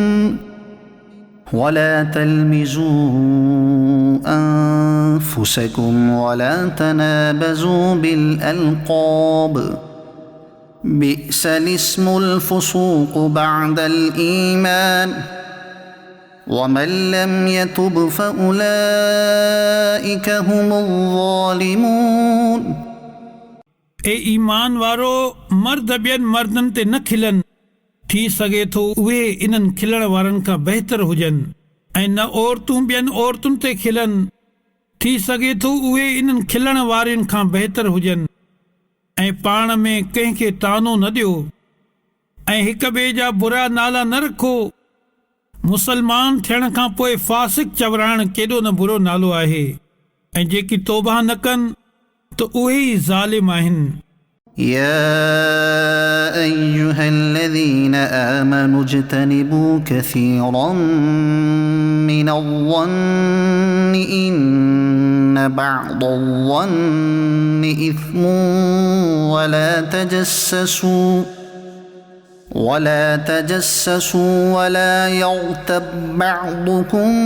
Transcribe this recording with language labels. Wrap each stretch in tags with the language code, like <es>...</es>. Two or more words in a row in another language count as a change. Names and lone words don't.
<ar>ولا تلمزوا أنفسكم ولا تنابزوا بالألقاب بئس الاسم الفسوق بعد الإيمان ومن لم يتب فأولئك هم الظالمون</ar> <sd>ए ईमान वारो मर्द ॿियनि मर्दनि ते न खिलनि, थी सघे थो उहे इन्हनि खिलण वारनि खां बहितर हुजनि, ऐं न औरतूं ॿियनि औरतुनि ते खिलनि, थी सघे थो उहे इन्हनि खिलण वारनि खां बहितर हुजनि, ऐं पाण में कंहिंखे तानो न ॾियो ऐं हिक ॿिए जा बुरा नाला न रखो। मुसलमान थियण खां पोइ फासिक चवराइण केॾो न बुरो नालो आहे, ऐं जेकी तौबा न कनि त उहे ई ज़ालिम आहिनि।</sd> <ar>يا أيها الذين آمنوا اجتنبوا كثيرا من الظن إن بعض الظن إثم ولا تجسسوا ولا يغتب بعضكم</ar>